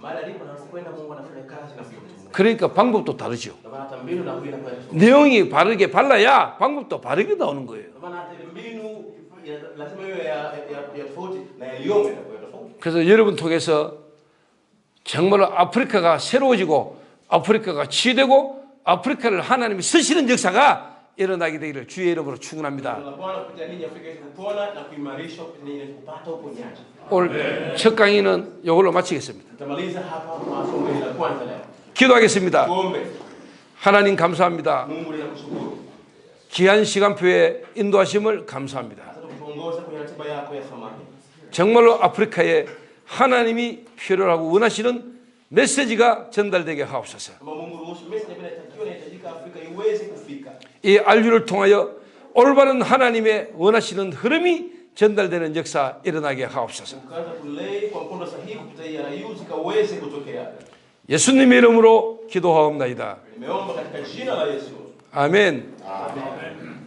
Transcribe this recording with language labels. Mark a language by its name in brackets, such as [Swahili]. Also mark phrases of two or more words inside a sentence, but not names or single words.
[Swahili] Mahali alipo na anapokwenda Mungu anafanya kazi na mtu Mungu. [Korean] 그러니까 방법도 다르죠. [Swahili] Ndio maana hata mbinu na huyu inakuwa tofauti. [Korean] 내용이 바르게 발라야 방법도 바르게 나오는 거예요. [Swahili] Ndio maana hata mbinu lazima iwe ya tofauti na yaliyomo inakuwa tofauti. [Korean] 그래서 여러분 통해서 정말로 아프리카가 새로워지고 아프리카가 치유되고 아프리카를 하나님이 쓰시는 역사가 일어나게 되기를 주의 이름으로 축원합니다. [Swahili] Na Bwana kupitia ninyi Afrika yetu kupona na kuimarishwa kupitia ninyi kupata uponyaji. [Korean] 오늘 첫 강의는 이걸로 마치겠습니다. [Swahili] Tutamaliza hapa masomo hili la kwanza leo. [Korean] 기도하겠습니다. [Swahili] Tuombe. [Korean] 하나님 감사합니다. [Swahili] Mungu ninakushukuru. [Korean] 귀한 시간표에 인도하심을 감사합니다. [Swahili] Asante kutuongoza kwenye ratiba yako ya thamani. [Korean] 정말로 아프리카에 하나님이 필요하고 원하시는 메시지가 전달되게 하옵소서. [Swahili] Kama Mungu ruhusu message ambayo inatakiwa inahitajika Afrika iweze kufika. [Korean] 이 RU를 통하여 올바른 하나님의 원하시는 흐름이 전달되는 역사 일어나게 하옵소서. [Swahili] Tukaanza kulei kwa mkondo sahihi kupitia RU zikaweze kutokea. [Korean] 예수님의 이름으로 기도하옵나이다. [Swahili] Nimeomba katika jina la Yesu. [Korean] 아멘. [Swahili] Amen.